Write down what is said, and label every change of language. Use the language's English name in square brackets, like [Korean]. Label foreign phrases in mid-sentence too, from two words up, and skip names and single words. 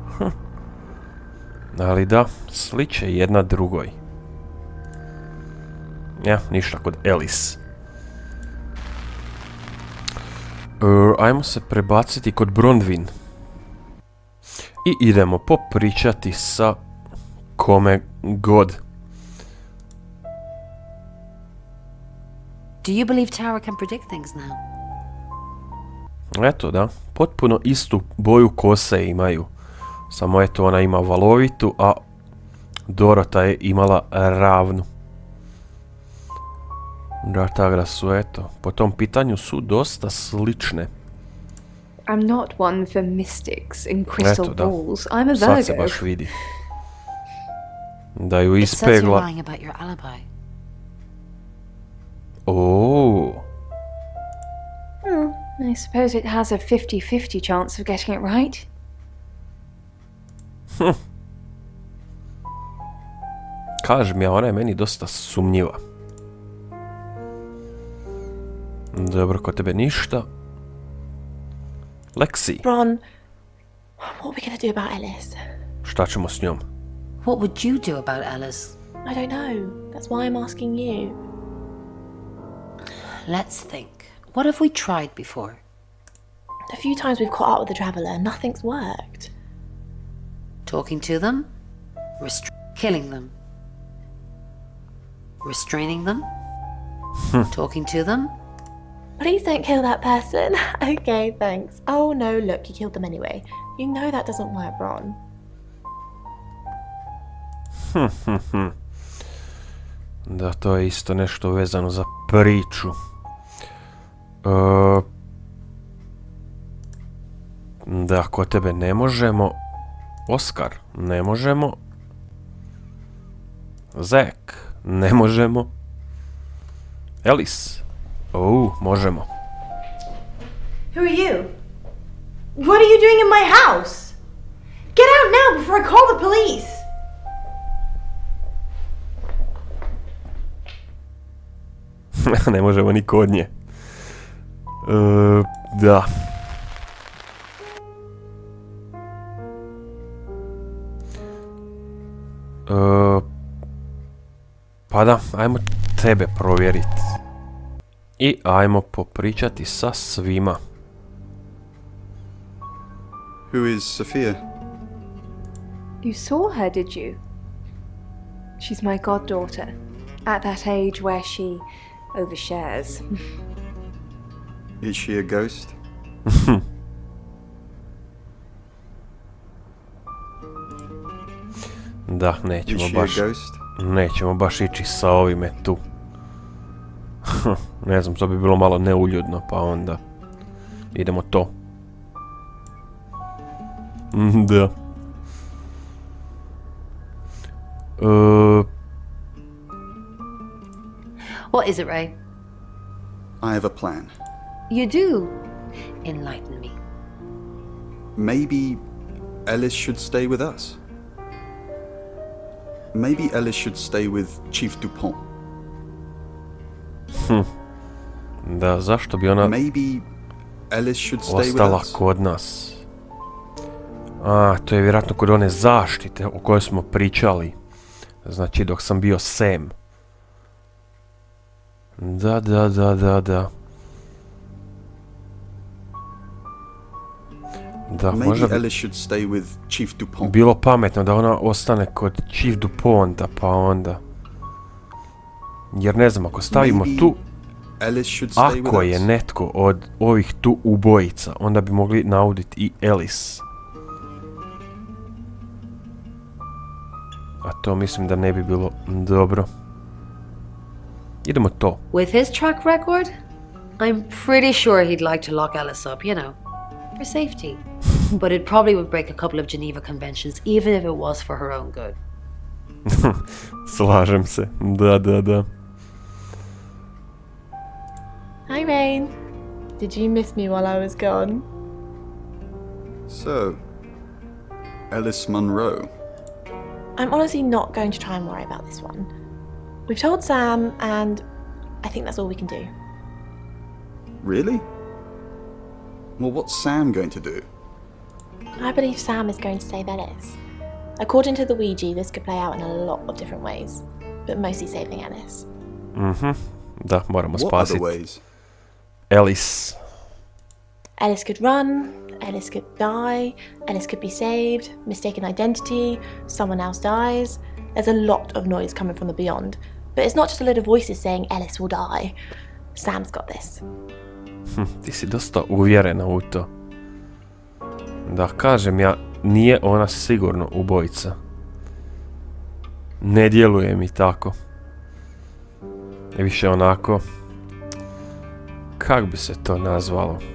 [Croatian] Ali da, sliče jedna drugoj. Ja, ništa kod Alice. Ajmo se prebaciti kod Bronwyn. I idemo popričati sa kome god. [English] Do you believe Tara can predict things now? [Croatian] Eto da, potpuno istu boju kose imaju. Samo eto, ona ima valovitu, a Dorota je imala ravnu. Da, tako su, eto, po tom pitanju su dosta slične. [English] I'm not one for mystics and crystal [Croatian] Eto, da. [English] balls. I'm a [Croatian] Sad se [English] Virgo. [Croatian] baš vidi. Da ju [English] It says you're [Croatian] ispegla. [English] lying about your alibi. Oh. I suppose it has a 50-50 chance of getting it right. [Croatian] Kažem ja, ona je meni dosta sumnjiva. Dobro, kod tebe ništa. Lexi, [English] Ron, what are we going to do about Ellis? [Croatian] šta ćemo s njom? [English] What would you do about Alice? I don't know. That's why I'm asking you. Let's think. What have we tried before? A few times we've caught up with the traveller, nothing's worked. Talking to them? Killing them? Restraining them? Talking to them? Please don't kill that person. Okay, thanks. Oh no, look, you killed them anyway. You know that doesn't work, Ron. [Croatian] Da, to je isto nešto vezano za priču. Da, kod tebe ne možemo. Oskar, ne možemo. Zek, ne možemo. Alice, možemo. [English] Who are you? What are you doing in my house? Get out now before I call the police! [Croatian] Ne možemo ni kod nje. Da. Pa da, ajmo tebe provjeriti. I ajmo popričati sa svima. [English] Who is Sophia? You saw her, did you? She's my goddaughter, at that age where she overshares. Is she a ghost? [Croatian] Da, [English] Is she a ghost? [Croatian] nećemo baš ići sa ovime tu. Ne znam, to bi bilo malo neuljudno, pa onda idemo to. Da. [English] What is it, Ray? I have a plan. You do? Enlighten me. Maybe Ellis should stay with us. Maybe Ellis should stay with Chief Dupont. [Croatian] Da, zašto bi ona [English] Maybe Ellis should stay with [Croatian] ostala [English] us. [Croatian] kod nas? A, to je vjerojatno kod one zaštite o kojoj smo pričali. Znači, dok sam bio Sam. Da. Da, [English] Maybe [Croatian] možda bi [English] Ellis should stay with Chief Dupont. [Croatian] bilo pametno da ona ostane kod Chief Duponta, pa onda. Jer ne znam, ako stavimo [English] Maybe [Croatian] tu, [English] Ellis should stay [Croatian] ako [English] with [Croatian] je [English] us. [Croatian] netko od ovih tu ubojica, onda bi mogli nauditi i Ellis. A to mislim da ne bi bilo dobro. Idemo to. [English] With his track record, I'm pretty sure he'd like to lock Ellis up, you know, for safety. But it probably would break a couple of Geneva Conventions, even if it was for her own good. Slažem se. Da. Hi, Rain. Did you miss me while I was gone? So, Ellis Munro. I'm honestly not going to try and worry about this one. We've told Sam, and I think that's all we can do. Really? Well, what's Sam going to do? I believe Sam is going to save Ellis. According to the Ouija, this could play out in a lot of different ways, but mostly saving Ellis. [Croatian] Da, moramo [English] What other [Croatian] spasiti [English] ways? [Croatian] Ellis. [English] Ellis could run, Ellis could die, Ellis could be saved, mistaken identity, someone else dies. There's a lot of noise coming from the beyond, but it's not just a load of voices saying Ellis will die. Sam's got this. [Croatian] Ti si dosta uvjerena u to. Da, kažem ja, nije ona sigurno ubojica. Ne djeluje mi tako. Više onako, kak bi se to nazvalo?